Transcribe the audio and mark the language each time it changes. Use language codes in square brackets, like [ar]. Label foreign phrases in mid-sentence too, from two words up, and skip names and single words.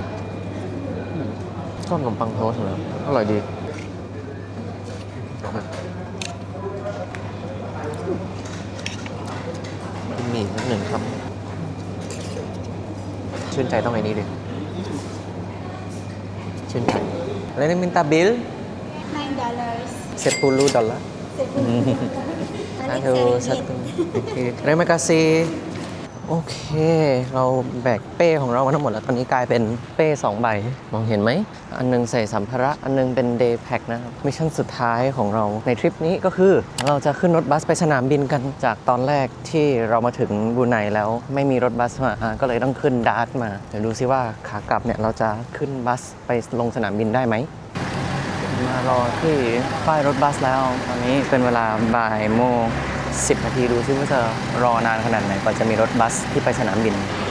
[th] ชอบขนมปังโทสต์เหรออร่อยดีกินหมี่สักหนึ่งครับชื่นใจต้องไอ้นี้ดิชื่นใจแล้วนี่ [ms] minta bil [th] $9 $10 [ms] satu oke terima kasih [th] โอเคเราแบกเป้ของเรามาทั้งหมดแล้วตอนนี้กลายเป็นเป้2ใบมองเห็นไหมอันนึงใส่สัมภาระอันนึง เป็น [en] day pack [th] นะครับมิชชั่นสุดท้ายของเราในทริปนี้ก็คือเราจะขึ้นรถบัสไปสนามบินกันจากตอนแรกที่เรามาถึงบรูไนแล้วไม่มีรถบัสมาก็เลยต้องขึ้นดาร์ทมาเดี๋ยวดูซิว่าขากลับเนี่ยเราจะขึ้นบัสไปลงสนามบินได้ไหมมารอที่ป้ายรถบัสแล้วตอนนี้เป็นเวลาบ่ายโมง10 นาทีดูซิว่าจะรอนานขนาดไหนกว่าจะมีรถบัสที่ไปสนามบิน